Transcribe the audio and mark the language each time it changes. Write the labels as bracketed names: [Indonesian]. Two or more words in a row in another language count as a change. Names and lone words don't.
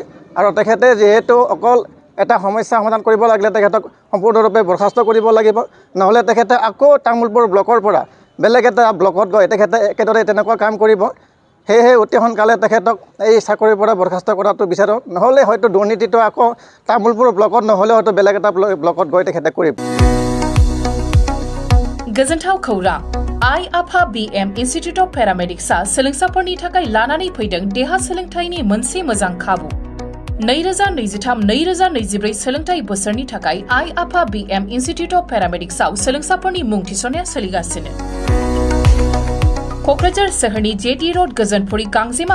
[Assamese] আৰু তেখেতে যিহেতু অকল এটা সমস্যা সমাধান কৰিব লাগিলে তেখেতক সম্পূৰ্ণৰূপে বৰখাস্ত কৰিব লাগিব, নহ'লে তেখেতে আকৌ তামোলপুৰ ব্লকৰ পৰা বেলেগ এটা ব্লকত গৈ তেখেতে একেদৰে তেনেকুৱা কাম কৰিব। সেয়েহে অতি সোনকালে তেখেতক এই চাকৰিৰ পৰা বৰখাস্ত কৰাটো বিচাৰোঁ, নহ'লে হয়তো দুৰ্নীতিটো আকৌ তামোলপুৰ ব্লকত নহ'লে হয়তো বেলেগ এটা ব্লকত গৈ তেখেতে কৰিব। [Bodo] गोजोनथाव खौरां रआवPmay-Gb इन्स्टिट्यूट अफ पेरामेडिक्सआ सोलोंसाफोरनि थाखाय लानानै फैदों देहा सोलोंथाइनि मोनसे मोजां खाबु 2023-2024 सोलोंथाइ बोसोरनि थाखाय रआवPmay-Gb इन्स्टिट्यूट अफ पेरामेडिक्सआव सोलोंसाफोरनि मुं थिसननाया सोलिगासिनो क'क्राझार सोहोरनि जेडी रोड गोजोनपुरी गांजेमा